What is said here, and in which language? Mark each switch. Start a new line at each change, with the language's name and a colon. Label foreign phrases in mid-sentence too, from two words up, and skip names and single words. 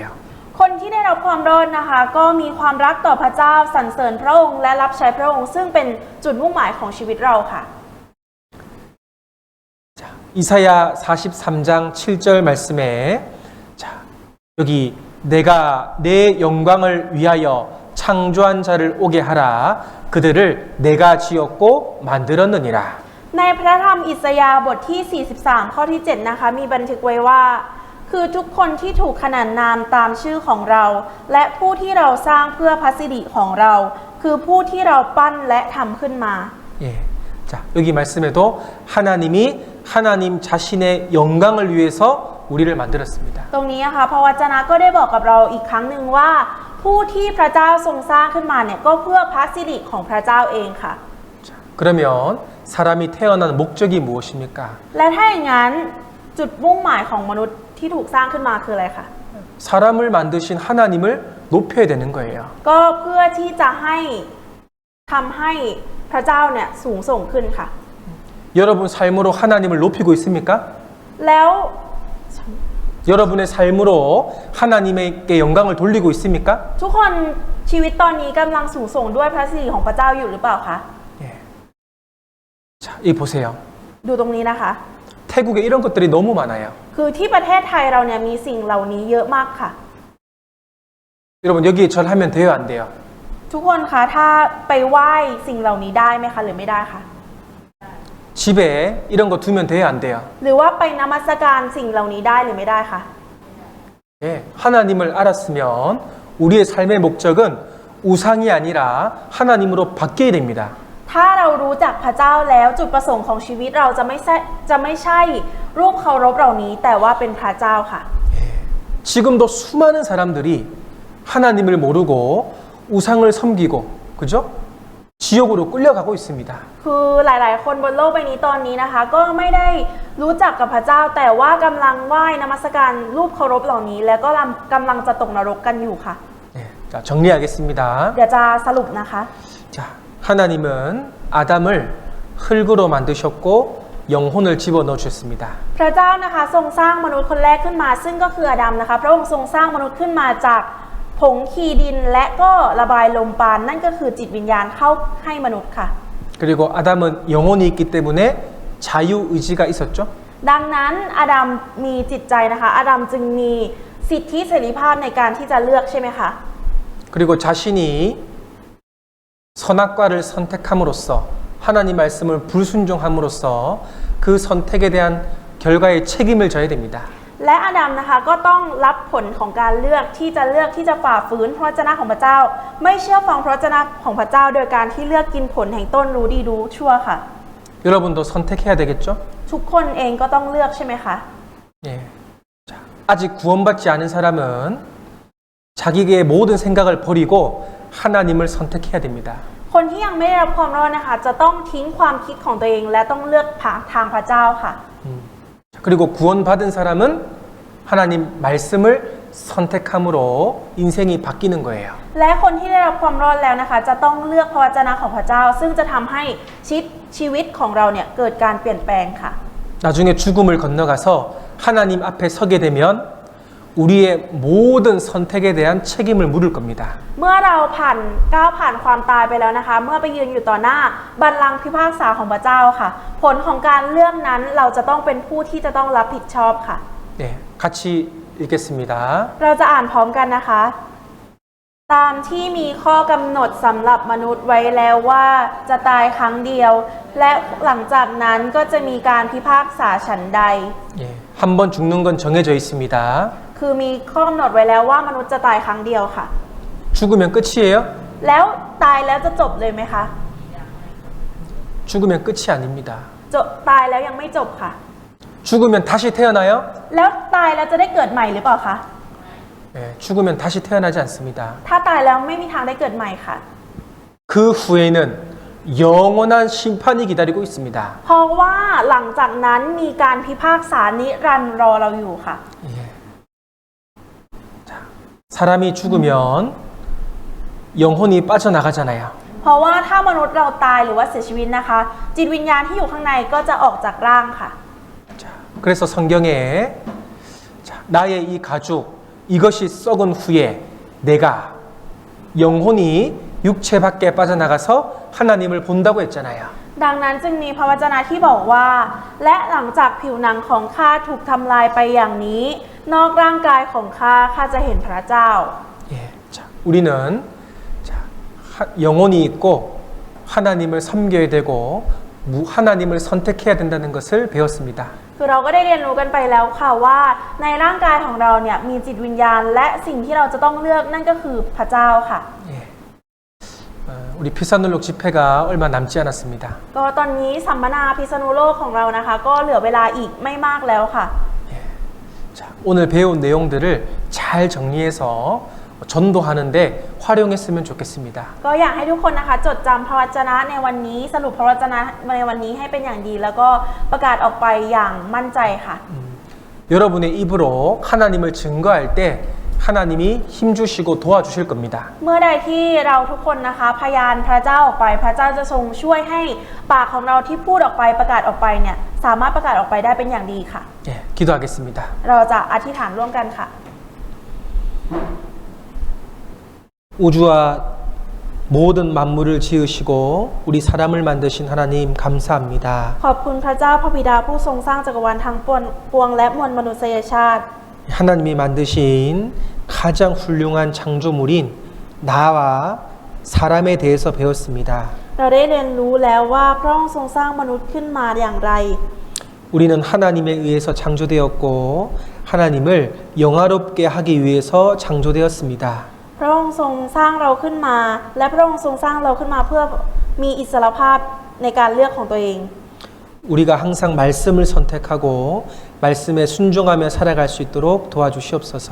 Thai: คนที่ได้รับความรอดนะคะ ก็มีความรักต่อพระเจ้าสรรเสริญพระองค์และรับใช้พระองค์ซึ่งเป็นจุดมุ่งหมายของชีวิตเราค่ะ
Korean: 자, 이사야 43장 7절 말씀에 자, 여기 내가 내 영광을 위하여 창조한 자를 오게 하라 그들을 내가 지었고 만들었느니라.
Thai: ในพระธรรมอิสยาห์บทที่ 43 ข้อที่ 7 นะคะ มีบันทึกไว้ว่า คือทุกคนที่ถูกขนานนามตามชื่อของเรา และผู้ที่เราสร้างเพื่อพระสิริของเรา คือผู้ที่เราปั้นและทำขึ้นมา
Korean: 예. 자, 여기 말씀에도 하나님이 하나님 자신의 영광을 위해서 우리를 만들었습니다.
Thai: ตรงนี้นะคะพระวจนะก็ได้บอกกับเราอีกครั้งหนึ่งว่า ผู้ที่พระเจ้าทรงสร้างขึ้นมาเนี่ยก็เพื่อพระสิริของพระเจ้าเองค่ะ
Korean: 자, 그러면 사람이 태어난 목적이 무엇입니까?
Thai: และถ้าอย่างนั้นจุดมุ่งหมายของมนุษย์ที่ถูกสร้างขึ้นมาคืออะไรคะ
Korean: 사람을 만드신 하나님을 높여야 되는 거예요.
Thai: ก็เพื่อที่จะให้ทำให้พระเจ้าเนี่ยสูงส่งขึ้นค่ะ
Korean: 여러분 삶으로 하나님을 높이고 있습니까?
Thai: แล้ว
Korean: 여러분의 삶으로 하나님께 영광을 돌리고 있습니까?
Thai: ทุกคนชีวิตตอนนี้กำลังสูงส่งด้วยพระสิริของพระเจ้าอยู่หรือเปล่าคะ
Korean: 예. 자, 이 보세요.
Thai: ดูตรงนี้นะคะ
Korean: 태국에 이런 것들이 너무 많아요.
Thai: คือที่ประเทศไทยเราเนี่ยมีสิ่งเหล่านี้เยอะมากค่ะ
Korean: 여러분 여기에 절하면 돼요, 안 돼요?
Thai: ทุกคนคะถ้าไปไหว้สิ่งเหล่านี้ได้ไหมคะหรือไม่ได้คะ
Korean: 집에 이런 거 두면 돼요, 안 돼요?
Thai: หรือว่าไปนมัสการสิ่งเหล่านี้ได้หรือไม่ได้คะ
Korean: 예. 하나님을 알았으면 우리의 삶의 목적은 우상이 아니라 하나님으로 바뀌어야 됩니다.
Thai: ถ้าเรารู้จักพระเจ้าแล้วจุดประสงค์ของชีวิตเราจะไม่ใช่รูปเคารพเหล่านี้แต่ว่าเป็นพระเจ้าค่ะ
Korean: 지금도 수많은 사람들이 하나님을 모르고 우상을 섬기고, 그죠? 지옥으로 끌려가고 있습니다.
Thai: คือหลายๆ คนบนโลกใบนี้ตอนนี้นะคะ ก็ไม่ได้รู้จักกับพระเจ้าแต่ว่ากำลังไหว้นมัสการรูปเคารพเหล่านี้ แล้วก็กำลังจะตกนรกกันอยู่ค่ะ
Korean: 네, 자, 정리하겠습니다.
Thai: เดี๋ยวจะสรุปนะคะ
Korean: 자, 하나님은 아담을 흙으로 만드셨고 영혼을 집어넣어 주셨습니다.
Thai: พระเจ้านะคะทรงสร้างมนุษย์คนแรกขึ้นมาซึ่งก็คืออาดัมนะคะพระองค์ทรงสร้างมนุษย์ขึ้นมาจากผงคีดินและก็ระบายลมปราณนั่นก็คือจิตวิญญาณเข้าให้มนุษย์ค่ะ
Korean: 그리고 아담은 영혼이 있기 때문에 자유의지가 있었죠.
Thai: ดังนั้นอาดัมมีจิตใจนะคะอาดัมจึงมีสิทธิเสรีภาพในการที่จะเลือกใช่ไหมคะ
Korean: 그리고 자신이 선악과를 선택함으로써 하나님 말씀을 불순종함으로써 그 선택에 대한 결과의 책임을 져야 됩니다.
Thai: และอาดัมนะคะก็ต้องรับผลของการเลือกที่จะฝ่าฝืนพระวจนะของพระเจ้า ไม่เชื่อฟังพระวจนะของพระเจ้าโดยการที่เลือกกินผลแห่งต้นรู้ดีรู้ชั่วค่ะ
Korean: 여러분도 선택해야 되겠죠?
Thai: ทุกคนเองก็ต้องเลือกใช่ไหมคะ
Korean: 예. 자, 아직 구원받지 않은 사람은 자기의 모든 생각을 버리고 하나님을 선택해야 됩니다.
Thai: คนที่ยังไม่ได้รับความรอดนะคะจะต้องทิ้งความคิดของตัวเองและต้องเลือกทางพระเจ้าค่ะ
Korean: 그리고 구원받은 사람은 하나님 말씀을 선택함으로 인생이 바뀌는 거예요.
Thai: และคนที่ได้รับความรอดแล้วนะคะจะต้องเลือกพระวจนะของพระเจ้า ซึ่งจะทำให้ชีวิตของเราเนี่ยเกิดการเปลี่ยนแปลงค่ะ
Korean: 나중에 죽음을 건너가서 하나님 앞에 서게 되면 우리의 모든 선택에 대한 책임을 물을 겁니다.
Thai: เมื่อเราก้าวผ่านความตายไปแล้วนะคะ เมื่อไปยืนอยู่ต่อหน้าบัลลังก์พิพากษาของพระเจ้าค่ะ ผลของการเลือกนั้นเราจะต้องเป็นผู้ที่จะต้องรับผิดชอบค่ะ
Korean: 네, 같이 읽겠습니다.
Thai: เราจะอ่านพร้อมกันนะคะ ตามที่มีข้อกำหนดสำหรับมนุษย์ไว้แล้วว่าจะตายครั้งเดียว และหลังจากนั้นก็จะมีการพิพากษาฉันใด
Korean: 예, 한 번 죽는 건 정해져 있습니다.
Thai: คือมีข้อกำหนดไว้แล้วว่ามนุษย์จะตายครั้งเดียวค่ะ
Korean: 죽으면 끝이에요?
Thai: แล้วตายแล้วจะจบเลยไหมคะ
Korean: 죽으면 끝이 아닙니다.
Thai: ตายแล้วยังไม่จบค่ะ
Korean: 죽으면 다시 태어나요?
Thai: แล้วตายแล้วจะได้เกิดใหม่หรือเปล่าคะ
Korean: 예, 죽으면 다시 태어나지 않습니다.
Thai: ถ้าตายแล้วไม่มีทางได้เกิดใหม่ค่ะ
Korean: 그 후에는 영원한 심판이 기다리고 있습니다.
Thai: เพราะว่าหลังจากนั้นมีการพิพากษานิรันดร์รอเราอยู่ค่ะ
Korean: 예. 자, 사람이 죽으면 영혼이 빠져나가잖아요.
Thai: เพราะว่าถ้ามนุษย์เราตายหรือว่าเสียชีวิตนะคะ จิตวิญญาณที่อยู่ข้างในก็จะออกจากร่างค่ะ
Korean: 자, 그래서 성경에 자, 나의 이 가죽 이것이 썩은 후에 내가 영혼이 육체 밖에 빠져나가서 하나님을 본다고 했잖아요.
Thai: ดังนั้นจึงมีพระวจนะที่บอกว่า และหลังจากผิวหนังของข้าถูกทำลายไปอย่างนี้ นอกร่างกายของข้าจะเห็นพระเจ้า
Korean: 예, 자, 우리는 자, 영혼이 있고 하나님을 섬겨야 되고 하나님을 선택해야 된다는 것을 배웠습니다.
Thai: คือเราก็ได้เรียนรู้กันไปแล้วค่ะว่าในร่างกายของเราเนี่ยมีจิตวิญญาณและสิ่งที่เราจะต้องเลือกนั่นก็คือพระเจ้าค่ะ
Korean: 예. 우리 피사눌록 집회가 얼마 남지 않았습니다.
Thai: ก็ตอนนี้สัมมนาพิษณุโลกของเรานะคะ ก็เหลือเวลาอีกไม่มากแล้วค่ะ
Korean: 예. 자, 오늘 배운 내용들을 잘 정리해서 전도하는데 활용했으면 좋겠습니다.
Thai: ก็อยากให้ทุกคนนะคะจดจำพระวจนะในวันนี้สรุปพระวจนะในวันนี้ให้เป็นอย่างดี แล้วก็ประกาศออกไปอย่างมั่นใจค่ะ
Korean: 여러분의 입으로 하나님을 증거할 때 하나님이 힘주시고 도와주실 겁니다.
Thai: เมื่อใดที่เราทุกคนนะคะพยานพระเจ้าออกไปพระเจ้าจะทรงช่วยให้ปากของเราที่พูดออกไปประกาศออกไปเนี่ยสามารถประกาศออกไปได้เป็นอย่างดีค่ะ
Korean: 예, 기도하겠습니다.
Thai: เราจะอธิษฐานร่วมกันค่ะ
Korean: 우주와 모든 만물을 지으시고 우리 사람을 만드신 하나님 감사합니다.
Thai: ขอบคุณพระเจ้าพระบิดาผู้ทรงสร้างจักรวาลทั้งปวงและมวลมนุษยชาติ
Korean: 하나님이 만드신 가장 훌륭한 창조물인 나와 사람에 대해서 배웠습니다.
Thai: เราได้เรียนรู้แล้วว่าพระองค์ทรงสร้างมนุษย์ขึ้นมาอย่างไร
Korean: 우리는 하나님에 의해서 창조되었고 하나님을 영화롭게 하기 위해서 창조되었습니다.
Thai: พระองค์ทรงสร้างเราขึ้นมาและพระองค์ทรงสร้างเราขึ้นมาเพื่อมีอิสรภาพในการเลือกของตัวเอง
Korean: 우리가 항상 말씀을 선택하고 말씀에 순종하며 살아갈 수 있도록 도와주시옵소서.